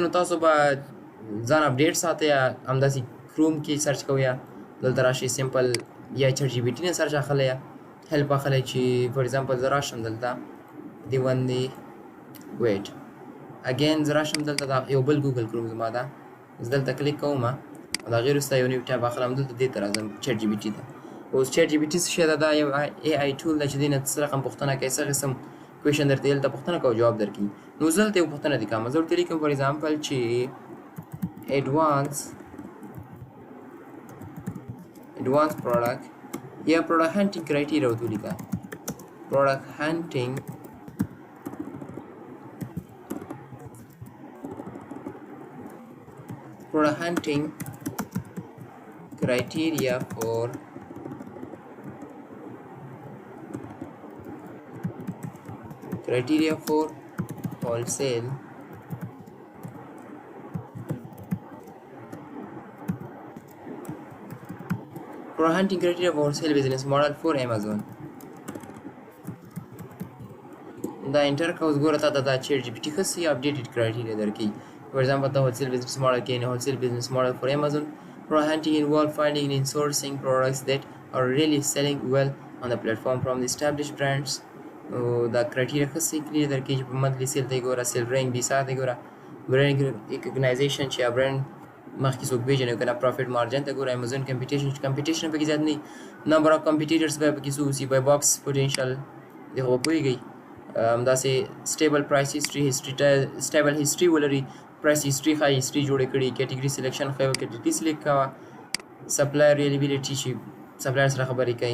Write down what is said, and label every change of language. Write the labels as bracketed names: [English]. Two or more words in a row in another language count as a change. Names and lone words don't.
[Pashto] نو تاسو به ځان اپډیټ ساتئ یا همداسې کروم کې سرچ کوئ یا دلته راشئ سمپل یا چټ جی پي ټي نه سرچ اخلئ یا هیلپ اخلئ چې [English] for example [Pashto] زه راشم دلته دی باندې [English] wait again [Pashto] زه راشم دلته دا یو بل ګوګل کروم زما ده زه دلته کلیک کوم د هغې وروسته یو نوی ټیب اخلم دلته دې ته راځم چټ جی پي ټي ته. اوس چټ جی پي ټي څه شی ده؟ دا یو [English] AI tool [Pashto] ده چې دې نه څه رقم پوښتنه کوي څه قسم کوېشن درته دلته پوښتنه کوي جواب درکوي. نو زه دلته یو پوښتنه لیکم زه ورته لیکم [English] for example [Pashto] چې [English] advance product [Pashto] یا [English] product hunting criteria [Pashto] ورته ولیکه. [English] product hunting criteria for wholesale product hunting criteria for wholesale business model for Amazon. [Pashto] دا انټر کوز ګوره تا ته دا چیټ جی پی ټي ښه [English] updated criteria [Pashto] درکوي. [English] for example ته wholesale business model کې wholesale business model for Amazon. Product hunting involve finding and sourcing products that are really selling well on the platform from the established brands. [Pashto] دا کرایټیریا ښه کلیئر درکوي چې په [English] monthly sale [Pashto] ته یې ګوره [English] sale rank [Pashto] بي سا ته یې ګوره [English] brand recognition [Pashto] چې یا برینډ مخکې څوک پیژني که نه [English] profit margin [Pashto] ته ګوره امیزون کمپیټیشن پکې زیات نه وي [English] number of competitors [Pashto] به پکې څه اوسي [English] buy box potential [Pashto] دې خو به پوهېږئ همداسې [English] stable price stable history [Pashto] ولري [English] price history [Pashto] ښایي هسټري جوړې کړي [English] category selection [Pashto] ښایي [English] category select [Pashto] کوه [English] supplier reliability [Pashto] چې سپلایر سره خبرې کوي.